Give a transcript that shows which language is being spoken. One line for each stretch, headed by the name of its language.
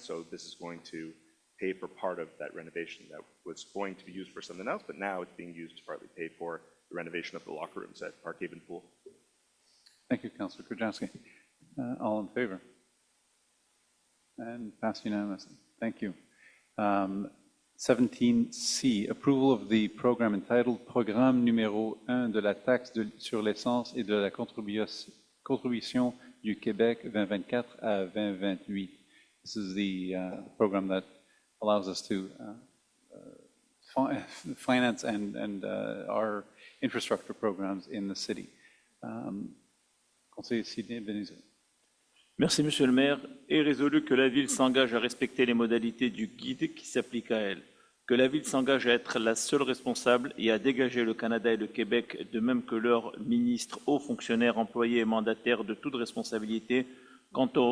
English: So this is going to pay for part of that renovation that was going to be used for something else, but now it's being used to partly pay for the renovation of the locker rooms at Park Haven Pool. Thank you, Councillor Kujawski. All in favor? And passed unanimously. Thank you. 17C, approval of the program entitled Programme numéro 1 de la taxe sur l'essence et de la contribution du Québec 2024 à 2028. This is the program that allows us to finance and our infrastructure programs in the city.
French: Conseiller Sidney Benizet. Merci, Monsieur le maire. Est résolu que la ville s'engage à respecter les modalités du guide qui s'applique à elle, que la ville s'engage à être la seule responsable et à dégager le Canada et le Québec, de même que leurs ministres, hauts fonctionnaires, employés et mandataires, de toute responsabilité quant